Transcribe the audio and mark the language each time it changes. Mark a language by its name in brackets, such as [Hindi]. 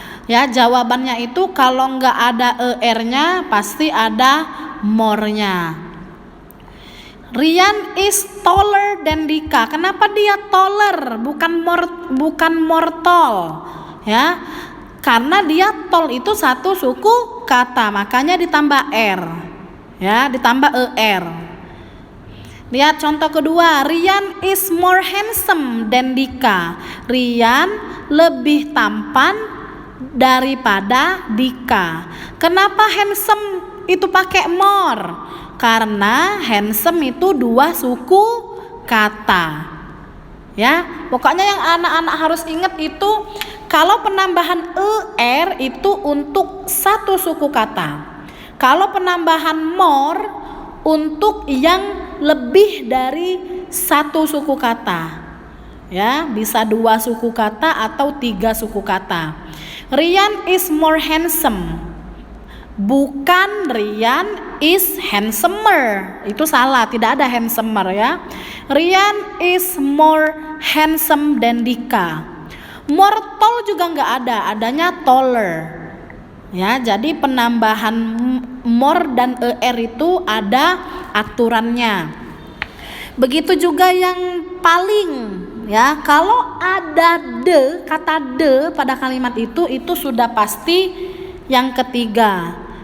[Indonesian] Ya, jawabannya itu kalau nggak ada er-nya pasti ada more-nya. [English] Rian is taller than Dika. [Indonesian] Kenapa dia taller bukan more tall? Ya, karena dia tall itu satu suku kata, makanya ditambah r. Ya, ditambah er. Lihat contoh kedua, [English] Rian is more handsome than Dika. [Indonesian] Rian lebih tampan daripada Dika. Kenapa handsome itu pakai more? Karena handsome itu dua suku kata. Ya, pokoknya yang anak-anak harus ingat itu kalau penambahan er itu untuk satu suku kata. Kalau penambahan more untuk yang lebih dari satu suku kata. Ya, bisa dua suku kata atau tiga suku kata. [English] Rian is more handsome. Bukan Rian is handsomer. [Indonesian] Itu salah, tidak ada handsomer ya. [English] Rian is more handsome than Dika. [Indonesian] More tall juga nggak ada, adanya taller. Ya, jadi penambahan more dan er itu ada aturannya. Begitu juga yang paling ya, kalau ada kata de pada kalimat itu sudah pasti yang ketiga.